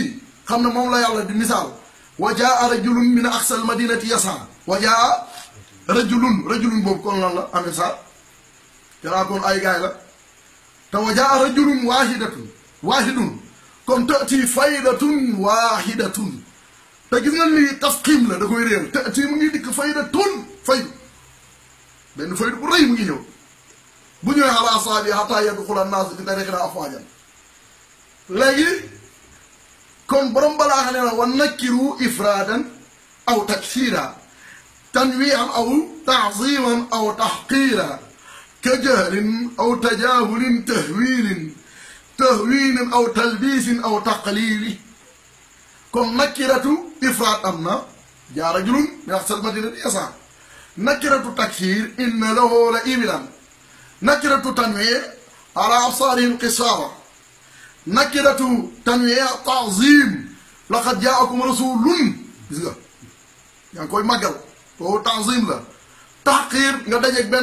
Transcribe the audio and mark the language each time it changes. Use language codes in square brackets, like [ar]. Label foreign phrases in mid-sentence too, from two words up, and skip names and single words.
[wo] xam ne moom la yàlla di misaal [ar] وجاء رجل من أقصى المدينة يسعى [wo] wa jaa rajulun boobu kon lan la amee sa yanaa kon ay gaay la te [ar] وجاء رجل واحد [wo] kon tati [ar] فائدة واحدة [wo] te gis nga lii tafxiim la da koy réer tati mu ngi dikk faydatun faydu benn faydu bu rëy mu ngi ñëw bu ñëwee [ar] على أصابع حتى يدخل الناس في طريقنا أفواجا [wo] léegi kon borom balaa xam ne la [ar] ونكر إفرادا أو تكثيرا تنويها أو تعظيما أو تحقيرا كجهل أو تجاهل تهوين أو تلبيس أو تقليل kon نكرة إفراد [wo] am na [ar] جاء رجل من أقصى المدينة يسعى نكرة تكثير إن له لإبلا نكرة تنويه على أبصارهم غشاوة نكرة تنويه تعظيم لقد جاءكم رسول [wo] gis nga yaa ngi koy màggal boobu [ar] تعظيم لا تحقير [wo] nga dajeeg benn